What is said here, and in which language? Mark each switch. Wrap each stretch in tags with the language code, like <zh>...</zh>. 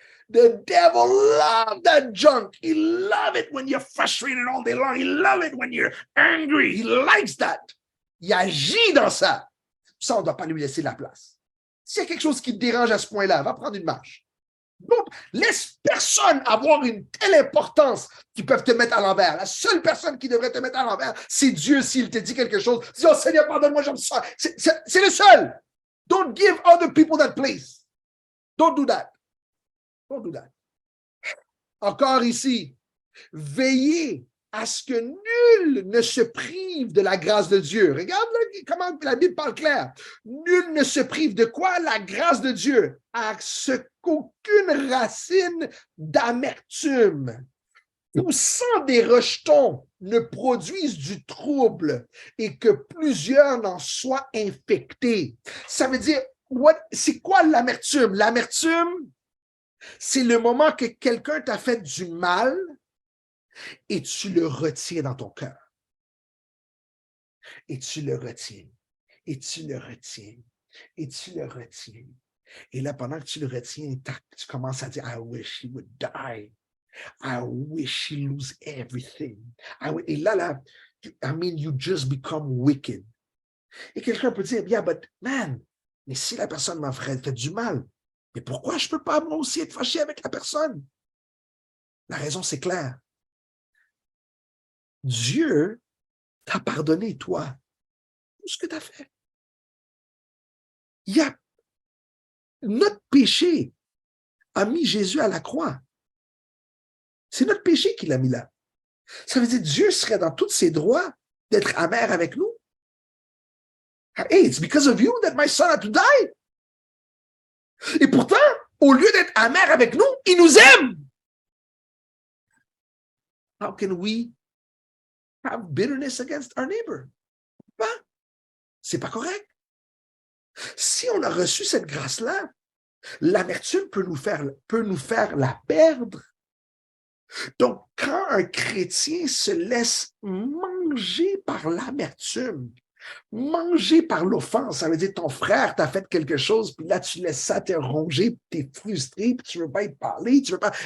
<en>The devil loves that junk. He loves it when you're frustrated all day long. He loves it when you're angry. He likes that.</en> <fr>Il agit dans ça. Ça, on ne doit pas lui laisser la place. S'il y a quelque chose qui te dérange à ce point-là, va prendre une marche. Donc, laisse personne avoir une telle importance qui peuvent te mettre à l'envers. La seule personne qui devrait te mettre à l'envers, c'est Dieu s'il te dit quelque chose. Dis, oh Seigneur, pardonne-moi, j'aime ça. C'est le seul.</fr> <en>Don't give other people that place. Don't do that. Don't do that.</en> <fr>Encore ici, veillez à ce que nul ne se prive de la grâce de Dieu. Regarde là, comment la Bible parle clair. Nul ne se prive de quoi? La grâce de Dieu. À ce qu'aucune racine d'amertume, poussant des rejetons, ne produise du trouble et que plusieurs n'en soient infectés. Ça veut dire, c'est quoi l'amertume? L'amertume, c'est le moment que quelqu'un t'a fait du mal et tu le retiens dans ton cœur. Et tu le retiens. Et tu le retiens. Et tu le retiens. Et là, pendant que tu le retiens, tu commences à dire,</fr> <en>I wish he would die. I wish he lose everything.</en> <fr>Et là,</fr> <en>I mean, you just become wicked.</en> <fr>Et quelqu'un peut dire,</fr> <en>yeah, but man,</en> <fr>mais si la personne m'a fait du mal, mais pourquoi je ne peux pas moi aussi être fâché avec la personne? La raison, c'est clair. Dieu t'a pardonné, toi, tout ce que tu as fait. Notre péché a mis Jésus à la croix. C'est notre péché qui l'a mis là. Ça veut dire que Dieu serait dans tous ses droits d'être amer avec nous.</fr> <en>Hey, it's because of you that my son had to die.</en> <fr>Et pourtant, au lieu d'être amer avec nous, il nous aime.</fr> <en>How can we have bitterness against our neighbor?</en> <fr>C'est pas correct. Si on a reçu cette grâce-là, l'amertume peut nous faire la perdre. Donc, quand un chrétien se laisse manger par l'amertume, manger par l'offense, ça veut dire ton frère t'a fait quelque chose, puis là, tu laisses ça te ronger, tu es frustré, puis tu ne veux pas y parler, tu veux pas.</fr>